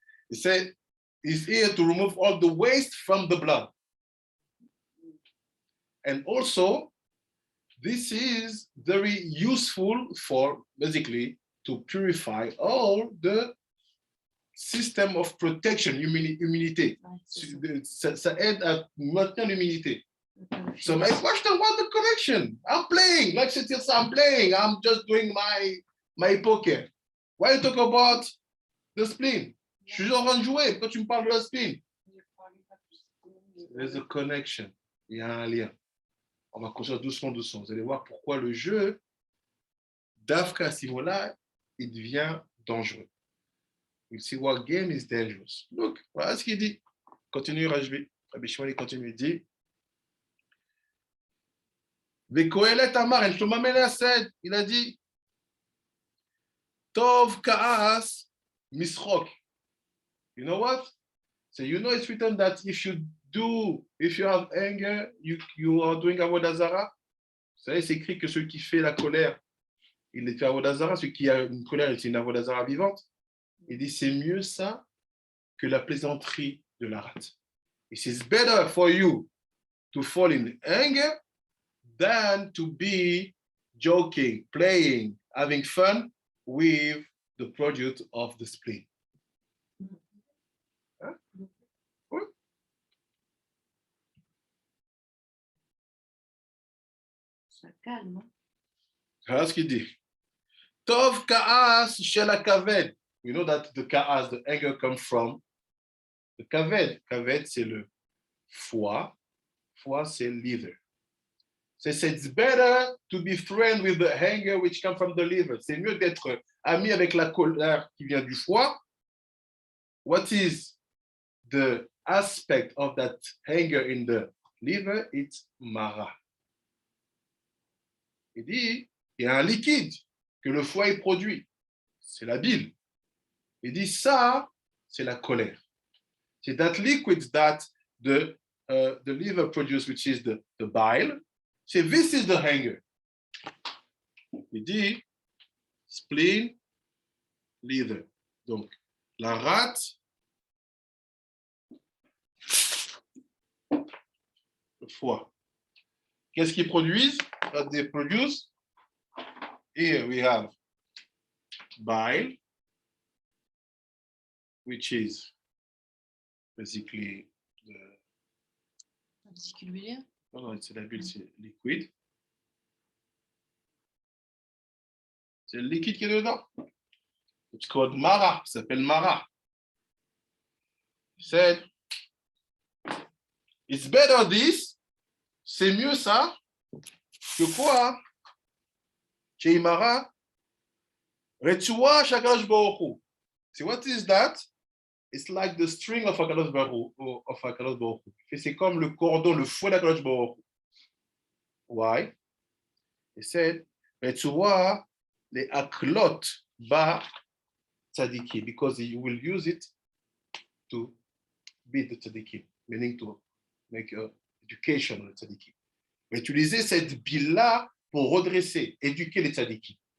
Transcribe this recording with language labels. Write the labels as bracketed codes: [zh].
[en] He said, he's here to remove all the waste from the blood. And also, this is very useful for basically to purify all the system of protection, immunité. [fr] Ça aide à maintenir l'immunité. [en] So my question, what the connection? I'm playing, like I'm playing. I'm just doing my poker. Why you talk about the spleen? [fr] Je suis en train de jouer. Pourquoi tu me parles de la spleen? [en] There's a connection. [fr] Il y a un lien. On va construire doucement. Vous allez voir pourquoi le jeu d'Afka à ce niveau-là, il devient dangereux. [en] We'll see what game is dangerous. [fr] Look, voilà ce qu'il dit. Continue, Rajbi. Rabbi Shimon, il continue, il dit. Vekoelet Amar, El Shlomo Melech said, il a dit, [he] Tov Ka'as Misrok. [en] You know what? So you know it's written that if you have anger, you are doing Avodah Zarah. [fr] Vous savez, c'est écrit que celui qui fait la colère, il est fait Avodah Zarah. Celui qui a une colère, c'est une Avodah Zarah vivante. Il dit, c'est mieux ça que la plaisanterie de la rate. [en] It is better for you to fall in anger than to be joking, playing, having fun with the product of the spleen. [fr] Hein? Oui. Ça calme. Voilà ce qu'il dit. Tov ka'as shel hakaved. [en] We know that the ka'as, the anger, comes from the kaved. [fr] Kaved, c'est le foie. Foie, c'est liver. [en] So it's better to be friends with the anger which comes from the liver. [fr] C'est mieux d'être ami avec la colère qui vient du foie. [en] What is the aspect of that anger in the liver? It's mara. [fr] Il dit, il y a un liquide que le foie produit. C'est la bile. Il dit, ça, c'est la colère. [en] C'est that liquid that the liver produces, which is the bile. So this is the anger. [fr] Il dit [en] spleen, liver. [fr] Donc, la rate, le foie. Qu'est-ce qu'ils produisent? [en] They produce. Here we have bile, which is basically the. [fr] Non, c'est la bulle, c'est liquide. C'est le liquide qui est dedans. [en] It's called Mara, [fr] ça s'appelle Mara. C'est [en] it's better this, [fr] c'est mieux ça, que quoi? [en] Chez Mara, Retua Shakadosh Baruch Hu. See what is that? It's like the string of HaKadosh Baruch Hu. [fr] C'est comme le cordon, le fouet d'HaKadosh Baruch Hu. [en] Why? He said, Retua le aklot ba tzadiki, because he will use it to beat the tzadiki, meaning to make education le tzadiki. [fr] Utiliser cette bile-là pour redresser, éduquer les tzadiki.